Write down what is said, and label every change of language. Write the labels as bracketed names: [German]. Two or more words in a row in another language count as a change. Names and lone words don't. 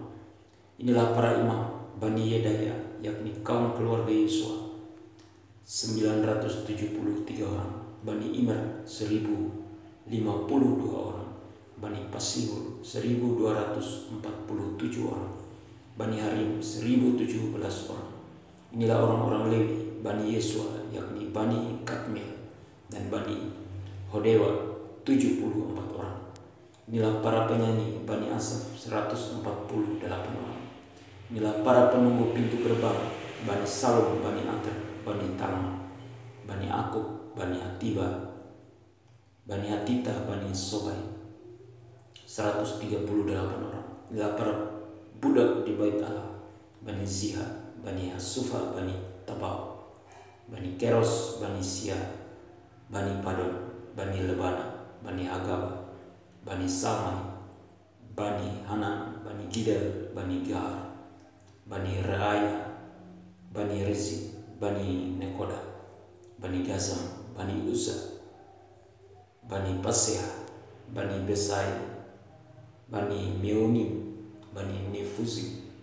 [Indonesian] Inilah para imam Bani Yedaya yakni kaum keluarga Yesua 973 orang, Bani Immer 1052 orang, Bani Pasihur 1247 orang, Bani Harim 1017 orang. Inilah orang-orang Lewi Bani Yesua yakni Bani Kadmiel dan Bani Hodewa 74 orang. Inilah para penyanyi Bani Asaf 148 orang. Inilah para penunggu pintu gerbang Bani Salom, Bani Ater, Bani Talma, Bani Akub, Bani Atiba, Bani Hatita, Bani Sobai 138 orang. Inilah para budak di bait Allah Bani Ziha, Bani Hasufa, Bani Tabau Bani Keros, Bani Sia, Bani Padon, Bani Lebana, Bani Hagaba, Bani Salmai, Bani Hanan, Bani Gidel, Bani Gahar, Bani Reaya, Bani Rezi, Bani Nekoda, Bani Gazam, Bani Uzza, Bani Paseah, Bani Besai, Bani Meunim, Bani Nefuzi,